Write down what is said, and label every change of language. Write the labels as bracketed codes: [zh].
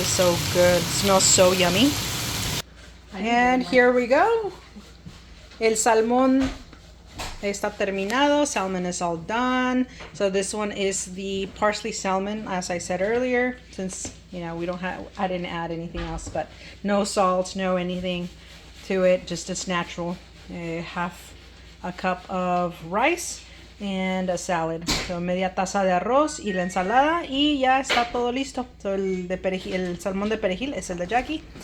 [en] It's so good. It smells so yummy. And here we go. [es] El salmón está terminado. [en] Salmon is all done. So this one is the parsley salmon, as I said earlier, since I didn't add anything else, but no salt, no anything to it, just it's natural. Half a cup of rice and a salad. [es] So media taza de arroz y la ensalada y ya está todo listo. So el salmón de perejil es el de Jackie.